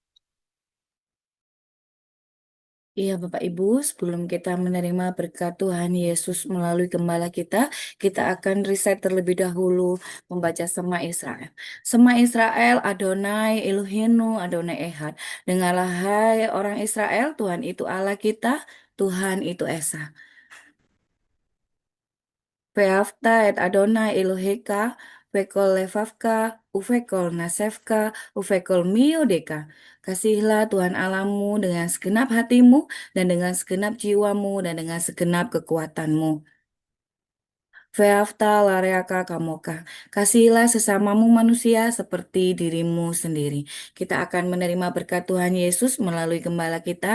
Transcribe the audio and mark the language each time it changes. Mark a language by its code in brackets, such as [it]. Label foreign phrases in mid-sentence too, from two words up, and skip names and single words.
[id] Iya, Bapak Ibu, sebelum kita menerima berkat Tuhan Yesus melalui gembala kita akan riset terlebih dahulu membaca [he] שמע ישראל. שמע ישראל, אדוני אלוהינו, אדוני אחד. [id] Dengarlah hai orang Israel, Tuhan itu Allah kita, Tuhan itu Esa. [he] ואהבת את אדוני אלוהיך, וכל לבבך, ובכל נפשך, ובכל מאדך. [id] Kasihilah Tuhan Allahmu dengan segenap hatimu, dan dengan segenap jiwamu, dan dengan segenap kekuatanmu. [he] ואהבת לרעך כמוך. [id] Kasihilah sesamamu manusia seperti dirimu sendiri. Kita akan menerima berkat Tuhan Yesus melalui gembala kita.